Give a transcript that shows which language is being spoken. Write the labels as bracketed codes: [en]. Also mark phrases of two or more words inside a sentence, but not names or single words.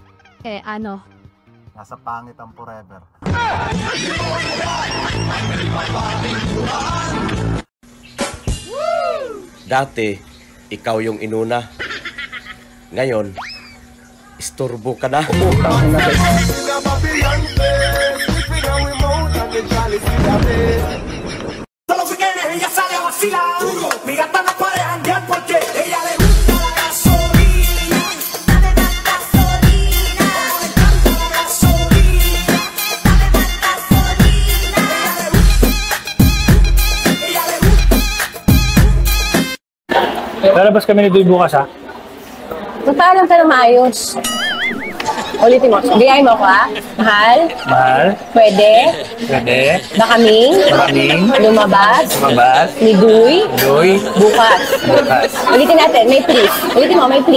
[tl] Eh, ano? Nasa pangit ang forever. Dati, ikaw yung inuna. Ngayon, istorbo ka na. [es] Todos los weekends ella sale a vacilar. Mi gata no para de janguear porque ella le gusta la gasolina. Dame más gasolina. Le encanta la gasolina. Dame más gasolina. Ella le gusta. [tl] Lalabas kami ni Doy bukas, ha? Magpaalam ka ng maayos. Ulitin mo. Bigay mo ko, ha? Mahal? Mahal? Pwede? Pwede? Ba kaming? Lumabas? Lumabas? Ni Doy? Doy? Bukas. Bukas. Ulitin natin. May please. Ulitin mo. May please.